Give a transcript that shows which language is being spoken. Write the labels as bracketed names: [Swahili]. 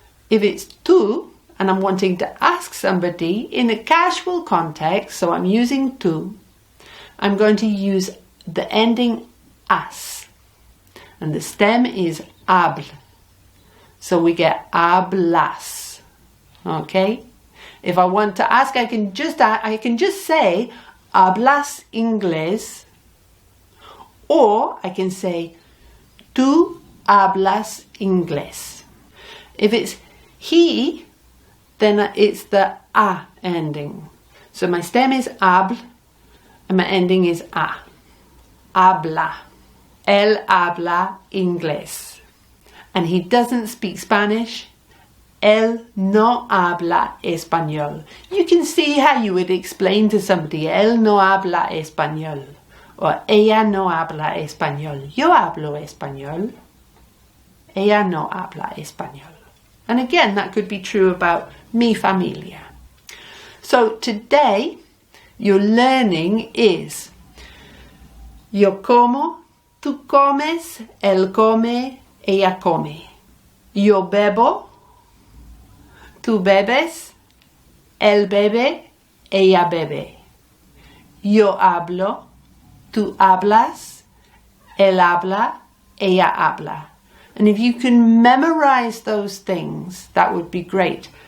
[English] If it's tú, and I'm wanting to ask somebody in a casual context, so I'm using tú, I'm going to use the ending as. And the stem is habl. So we get hablas. Okay? If I want to ask, I can just say [Spanish] hablas inglés, [English] or I can say [Spanish] tú hablas inglés. [English] If it's he, then it's the a ending. So my stem is habl and my ending is a. Habla. [Spanish] Él habla inglés. [English] And he doesn't speak Spanish. [Spanish] Él no habla español. [English] You can see how you would explain to somebody, [Spanish] él no habla español. Or ella no habla español. Yo hablo español. Ella no habla español. [English] And again, that could be true about [Spanish] mi familia. [English] So today, your learning is [Spanish] yo como, tú comes, él come, ella come. Yo bebo, tú bebes, él bebe, ella bebe. Yo hablo, tú hablas, él habla, ella habla. [English] And if you can memorize those things, that would be great.